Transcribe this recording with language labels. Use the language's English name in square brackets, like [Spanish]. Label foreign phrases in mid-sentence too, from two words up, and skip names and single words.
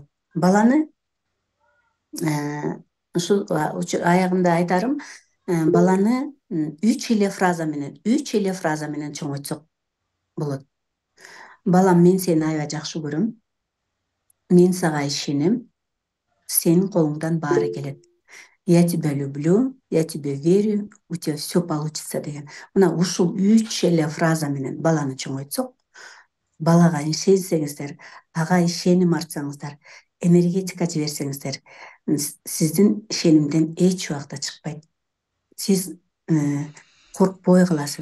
[Kyrgyz] Баланы ушул аягында айтарым, баланы 3 эле фраза менен чоңойтсок болот. Балам, мен сени аябай жакшы көрөм. Мен сага ишенем. Сенин колуңдан баары келет. [Russian] Я тебя люблю, я тебе верю, у тебя все получится деген. [Kyrgyz] Мына ушул 3 эле фраза менен баланы чоңойтсок, балага ишенсеңиздер, ага ишеним артсаңыздар, энергетика жиберсеңиздер, сиздин ишенимден эч убакта чыкпайт. Сиз коркпой каласыз.